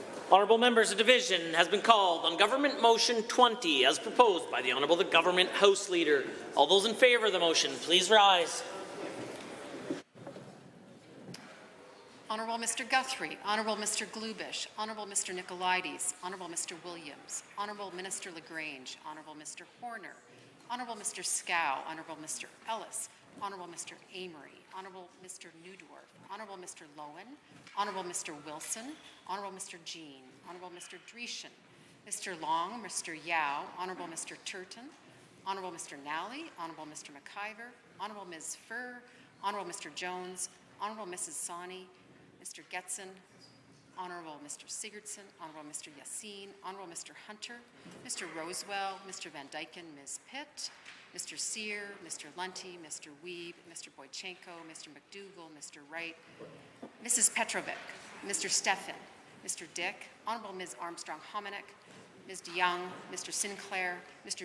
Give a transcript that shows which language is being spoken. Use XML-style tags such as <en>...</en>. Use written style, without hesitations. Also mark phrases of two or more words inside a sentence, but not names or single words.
<en>Honourable members, a division has been called on Government Motion 20 as proposed by the Honourable Government House Leader. All those in favour of the motion, please rise. Honourable Mr. Guthrie, Honourable Mr. Glubish, Honourable Mr. Nicolaides, Honourable Mr. Williams, Honourable Minister LaGrange, Honourable Mr. Horner, Honourable Mr. Scow, Honourable Mr. Ellis, Honourable Mr. Amory, Honourable Mr. Newdwarf, Honourable Mr. Lowen, Honourable Mr. Wilson, Honourable Mr. Jean, Honourable Mr. Dreeshen, Mr. Long, Mr. Yao, Honourable Mr. Turton, Honourable Mr. Nally, Honourable Mr. McIver, Honourable Ms. Furr, Honourable Mr. Jones, Honourable Mrs. Sawney, Mr. Getson, Honourable Mr. Sigurdsson, Honourable Mr. Yassin, Honourable Mr. Hunter, Mr. Rosewell, Mr. Van Dyken, Ms. Pitt, Mr. Sear, Mr. Lunty, Mr. Weeb, Mr. Boychenko, Mr. McDougall, Mr. Wright, Mrs. Petrovic, Mr. Stephan, Mr. Dick, Honourable Ms. Armstrong-Hominick, Ms. DeYoung, Mr. Sinclair, Mr.</en>